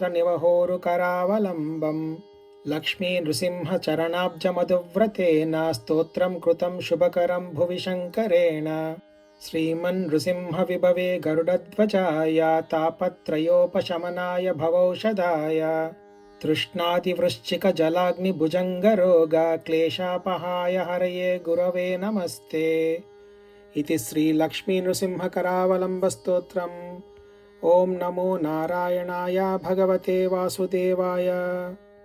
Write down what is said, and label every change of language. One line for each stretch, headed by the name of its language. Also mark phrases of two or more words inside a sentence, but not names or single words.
Sanskrit: నివహోరు కరావలంబం లక్ష్మీ నృసింహ చరణాబ్జ మధువ్రతేన స్తోత్రం కృతం శుభకరం భువి శంకరేణ శ్రీమన్ నృసింహ విభవే గరుడధ్వజాయ తాపత్రయోపశమనాయ భవౌషధాయ తృష్ణాదివృశ్చిక జలాగ్ని భుజంగరోగ క్లేశాపహాయ హరయే గురవే నమస్తే इति श्री लक्ष्मी नृसिंह करावलंब स्तोत्रम्। ओम नमो नारायणाय भगवते वासुदेवाय।